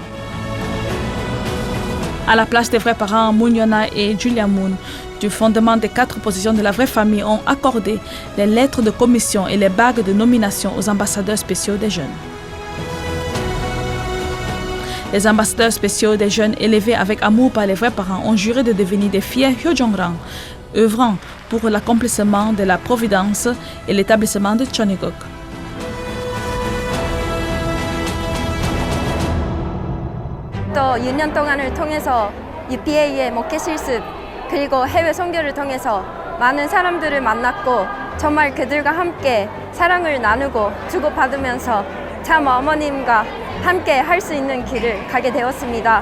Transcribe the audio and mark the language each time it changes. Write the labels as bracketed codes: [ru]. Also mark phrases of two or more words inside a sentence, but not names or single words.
[fr] À la place des vrais parents, Moon Yona et Julia Moon, du fondement des 4 positions de la vraie famille, ont accordé les lettres de commission et les bagues de nomination aux ambassadeurs spéciaux des jeunes. Les ambassadeurs spéciaux des jeunes élevés avec amour par les vrais parents ont juré de devenir des fiers Hyojongrang, œuvrant pour l'accomplissement de la providence et l'établissement de Cheongguk. [ko] 또 6년 동안을 통해서 UPA의 목회 실습 그리고 해외 선교를 통해서 많은 사람들을 만났고 정말 그들과 함께 사랑을 나누고 주고받으면서 참 어머님과 함께 할 수 있는 길을 가게 되었습니다.